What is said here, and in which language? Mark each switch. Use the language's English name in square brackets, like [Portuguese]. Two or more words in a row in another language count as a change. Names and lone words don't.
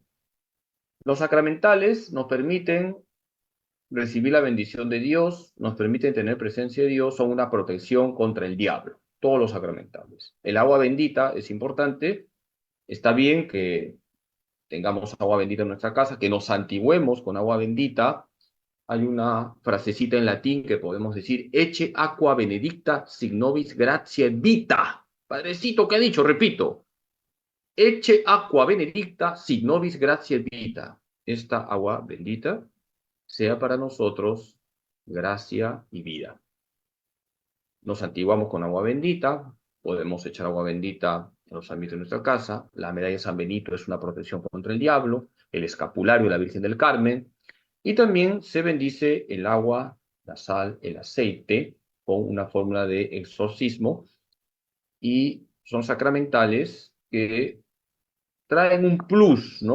[Spanish] Los sacramentales nos permiten recibir la bendición de Dios, nos permiten tener presencia de Dios, son una protección contra el diablo, todos los sacramentales. El agua bendita es importante, está bien que tengamos agua bendita en nuestra casa, que nos santiguemos con agua bendita. Hay una frasecita en latín que podemos decir, [Latin] ecce aqua benedicta sic nobis gratiae vita. [Spanish] Padrecito, ¿qué ha dicho? Repito, [Latin] ecce aqua benedicta sic nobis gratiae vita. [Spanish] Esta agua bendita sea para nosotros gracia y vida. Nos santiguamos con agua bendita, podemos echar agua bendita en los ámbitos de nuestra casa, la medalla de San Benito es una protección contra el diablo, el escapulario de la Virgen del Carmen, Y también se bendice el agua, la sal, el aceite, con una fórmula de exorcismo, y son sacramentales que traen un plus, ¿no?